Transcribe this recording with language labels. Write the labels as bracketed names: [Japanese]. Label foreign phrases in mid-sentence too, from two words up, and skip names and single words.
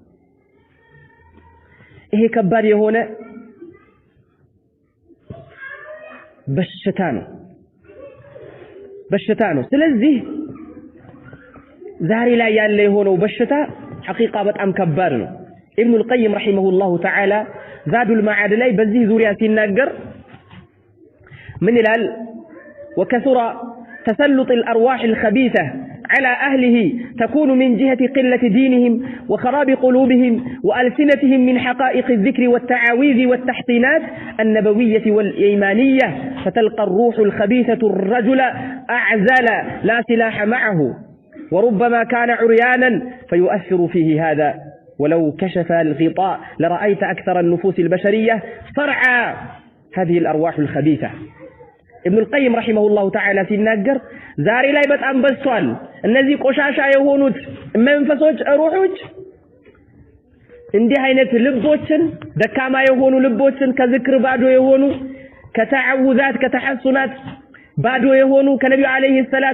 [Amharic] ይሄ ከባድ የሆነ በሽታ ነው ስለዚህ ዛሬ ላይ ያለ የሆነው በሽታ ሐቂቃ በጣም ከባድ ነው ኢብኑ [Arabic] القيم رحمه الله تعالى زاد المعاد [Amharic] ላይ በዚህ ዙሪያ ሲናገር [Arabic] من الال وكثر تسلط الأرواح الخبيثة على أهله تكون من جهة قلة دينهم وخراب قلوبهم وألسنتهم من حقائق الذكر والتعاويذ والتحصينات النبوية والإيمانية فتلقى الروح الخبيثة الرجل أعزل لا سلاح معه وربما كان عريانا فيؤثر فيه هذا ولو كشف الغطاء لرأيت أكثر النفوس البشرية صرعى هذه الأرواح الخبيثة ابن القيم رحمه الله تعالى [Amharic] ሲናገር ዛሬ ላይ በጣም በዝቷል እነዚህ ቆሻሻ የሆኑት መንፈሶች ሩሖች እንዲህ አይነት ልቦችን ደካማ የሆኑ ልቦችን ከዝክር ባዶ የሆኑ ከተዓውዛት ከተሐሱናት ባዶ የሆኑ ከነብዩ [Arabic] عليه الصلاة